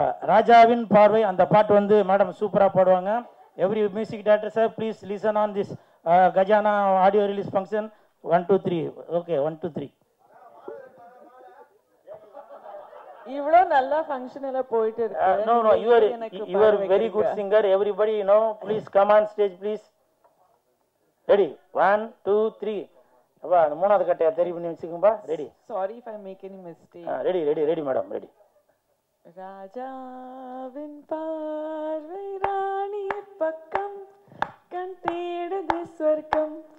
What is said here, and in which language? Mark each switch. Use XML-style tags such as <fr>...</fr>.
<ta>ராஜாவின் பார்வை அந்த பாட்டு வந்து மேடம் சூப்பராக பாடுவாங்க.</ta> <en>Every music director sir please listen on this Gajana audio release function. 1 2 3. Okay 1 2 3.</en> <ta>இவ்ளோ நல்ல ஃபங்க்ஷன் எல்லாம் போயிட்டு இருக்கு.</ta> <en>No, you are very good singer. Everybody, please come on stage, please. Ready? 1 2 3.</en> <ta>அப்பா அந்த மூணாவது கட்டையா தெரியும் பண்ணி வச்சுக்கோம்பா. Ready.</ta> <en>Sorry if I make any mistake.</en> <ta>Ready madam ready. ராஜாவின் பார்வை ராணி பக்கம் கண் தேடுது சொர்க்கம்</ta>